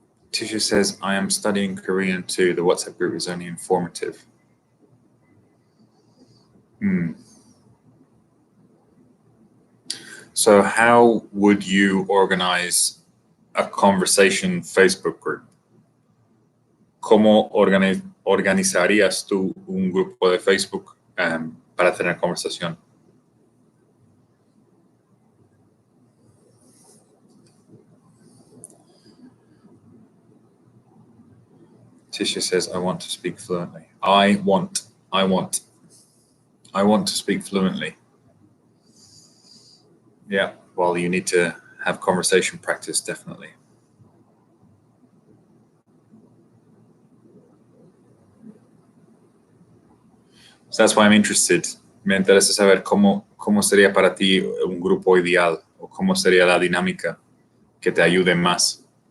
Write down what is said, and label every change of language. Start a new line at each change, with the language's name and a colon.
English: Tisha says, I am studying Korean too. The WhatsApp group is only informative. So how would you organize a conversation Facebook group?
Spanish: ¿Cómo organizarías tú un grupo de Facebook para tener conversación?
English: Tisha says, I want to speak fluently. I want to speak fluently. Yeah, well, you need to have conversation practice, definitely. So that's why I'm interested.
Spanish: Me interesa saber cómo sería para ti un grupo ideal o cómo sería la dinámica que te ayude más.